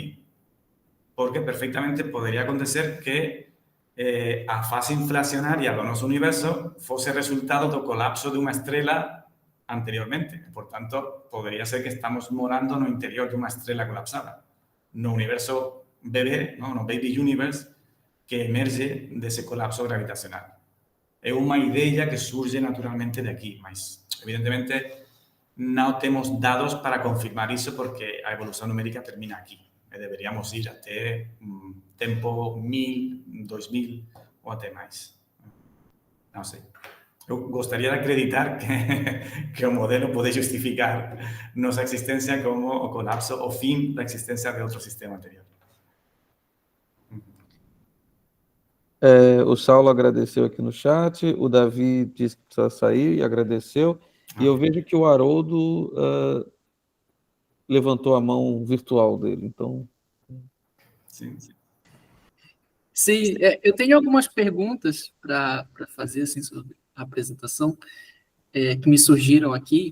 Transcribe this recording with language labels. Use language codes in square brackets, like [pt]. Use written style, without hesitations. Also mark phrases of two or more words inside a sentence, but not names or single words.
[gl] Porque perfectamente podería acontecer que a fase inflacionaria do noso universo fose resultado do colapso de unha estrela anteriormente. Por tanto, podería ser que estamos morando no interior de unha estrela colapsada, no universo bebé, no [en] baby universe, [gl] que emerge dese colapso gravitacional. É unha idea que surge naturalmente de aquí, mas, evidentemente, non temos dados para confirmar iso porque a evolución numérica termina aquí. Deberíamos ir até tempo 1000, 2000 ou até máis. Non sei. Eu gostaría de acreditar que o modelo pode justificar nosa existencia como o colapso, o fin da existencia de outro sistema anterior. [pt] O Saulo agradeceu aqui no chat, o Davi disse que precisa sair e agradeceu, e eu vejo que o Haroldo levantou a mão virtual dele, então... Sim, eu tenho algumas perguntas para fazer assim, sobre a apresentação que me surgiram aqui.